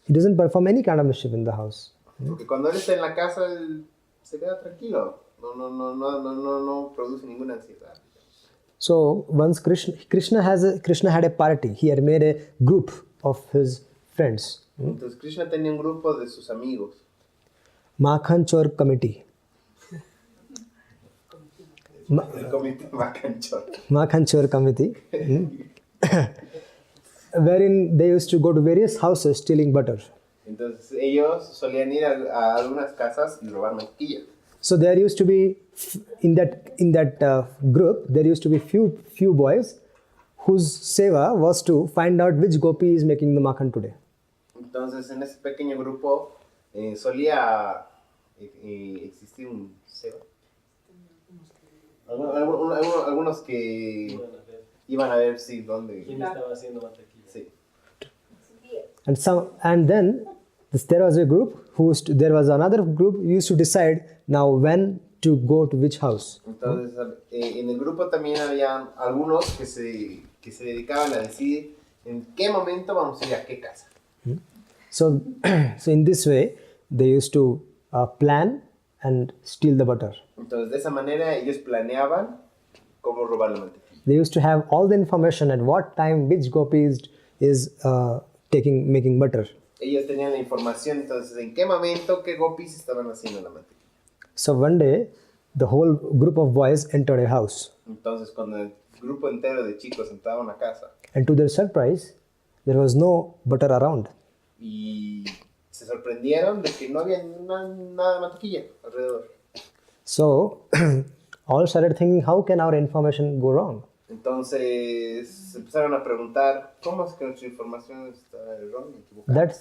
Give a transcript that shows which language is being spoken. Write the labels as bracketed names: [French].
[English] He doesn't perform any kind of mischief in the house. [Spanish] Porque cuando él está en la casa, él se queda tranquilo. No produce ninguna ansiedad. [English] So once Krishna had a party. He had made a group of his friends. [Spanish] Entonces Krishna tenía un grupo de sus amigos. [English] Makhan Chor Committee. [Spanish] El comité Macanchor. [English] Makhan Chor Committee. Wherein they used to go to various houses stealing butter. [Spanish] Entonces ellos solían ir a algunas casas y robar mantequilla. [English] So there used to be in that group there used to be few boys whose seva was to find out which gopi is making the makhan today. [Spanish] Entonces en ese pequeño grupo solía existir un seva. Algunos que iban a ver si dónde. ¿Quién estaba haciendo mantequilla? Sí. [English] And then there was a group there was another group who used to decide now when to go to which house. [Spanish] Entonces en el grupo también había algunos que se dedicaban a decidir en qué momento vamos a ir a qué casa. [English] So in this way they used to plan and steal the butter. [Spanish] Entonces de esa manera ellos planeaban cómo robar la mantequilla. [English] They used to have all the information at what time which gopi is making butter. [Spanish] Ellos tenían la información, entonces en qué momento qué gopis estaban haciendo la mantequilla. [English] So one day the whole group of boys entered a house. [Spanish] Entonces cuando el grupo entero de chicos entraba a una casa [English] And to their surprise, there was no butter around. [Spanish] y se sorprendieron de que no había nada de mantequilla alrededor. [English] So all started thinking, how can our information go wrong? [Spanish] Entonces empezaron a preguntar, ¿cómo es que nuestra información está errónea, equivocada?